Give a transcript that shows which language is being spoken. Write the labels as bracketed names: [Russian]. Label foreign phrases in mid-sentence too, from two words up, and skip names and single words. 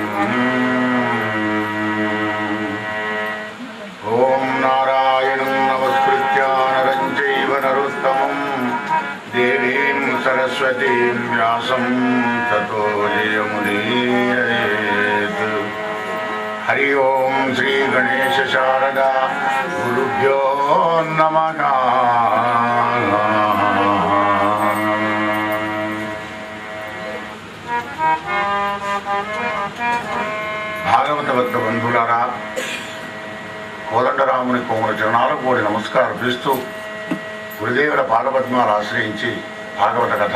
[Sanskrit] ओम नारायणं नमस्कृत्य नरं चैव नरोत्तमं देवीं सरस्वतीं व्यासं ततो जयमुदीरयेत्। हरि ओम श्री गणेश शारदा गुरुभ्यो नमः। [Telugu] భాగవత భక్త బంధువులారా, కోదండరాముని కోమల చరణాలకు కోరి నమస్కారం చేస్తూ గురుదేవుల పాదపద్మాలు ఆశ్రయించి భాగవత